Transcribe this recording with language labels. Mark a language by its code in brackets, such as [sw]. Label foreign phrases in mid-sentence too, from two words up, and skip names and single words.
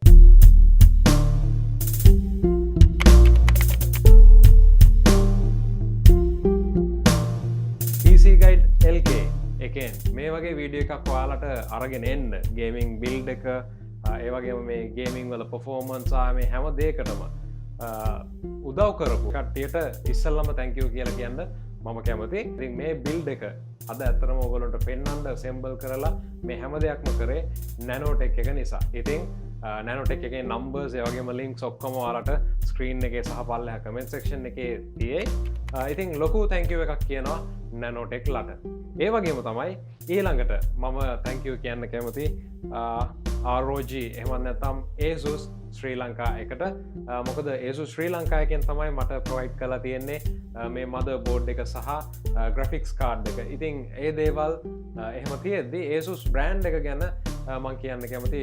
[si] PC Guide LK එකෙන් මේ වගේ වීඩියෝ එකක් ඔයාලට අරගෙන එන්න [en] gaming build [si] එක ඒ වගේම මේ ගේමින් වල පර්ෆෝමන්ස් මේ හැම දෙයකටම උදව් කරපු කට්ටියට ඉස්සෙල්ලම [en] thank you [si] කියලා කියන්න මම කැමතියි. ඉතින් මේ බිල්ඩ් එක අද ඇත්තටම ඔයගොල්ලන්ට පෙන්වන්න assemble කරලා මේ හැම දෙයක්ම කරේ Nanotech එක නිසා. ඉතින් Nanotech එකේ numbers ඒ වගේම links ඔක්කොම ඔයාලට screen එකේ සහ පල්ලෙහා [en] comment section [si] එකේ තියෙයි. ඉතින් ලොකු [en] thank you [si] එකක් කියනවා Nanotech ලට. ඒ වගේම තමයි ඊළඟට මම [en] thank you [si] කියන්න කැමතියි ROG එහෙම නැත්නම් ASUS ශ්‍රී ලංකා එකට. මොකද ASUS ශ්‍රී ලංකා එකෙන් තමයි මට ප්‍රොවයිඩ් කරලා තියෙන්නේ මේ [en] mother board [si] එක සහ [en] graphics card [si] එක. ඉතින් ඒ දේවල් එහෙම තියෙද්දි ASUS බ්‍රෑන්ඩ් එක ගැන මම කියන්න කැමතියි.